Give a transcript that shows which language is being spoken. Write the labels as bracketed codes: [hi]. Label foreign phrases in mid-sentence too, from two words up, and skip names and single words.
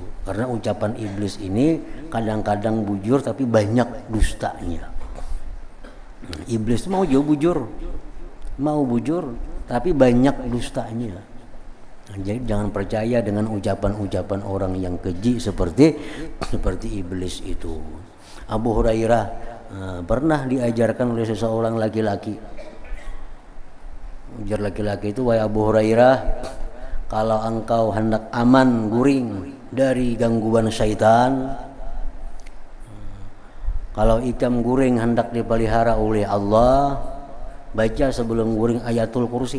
[id] Karena ucapan iblis ini kadang-kadang bujur tapi banyak dustanya. Iblis mau bujur tapi banyak dustanya. Jadi jangan percaya dengan ucapan-ucapan orang yang keji seperti iblis itu. Abu Hurairah pernah diajarkan oleh seseorang laki-laki. Ujar laki-laki itu, wahai Abu Hurairah, kalau engkau hendak aman guring dari gangguan syaitan, kalau [bjn] ikam guring [id] hendak dipelihara oleh Allah, baca sebelum guring ayatul kursi.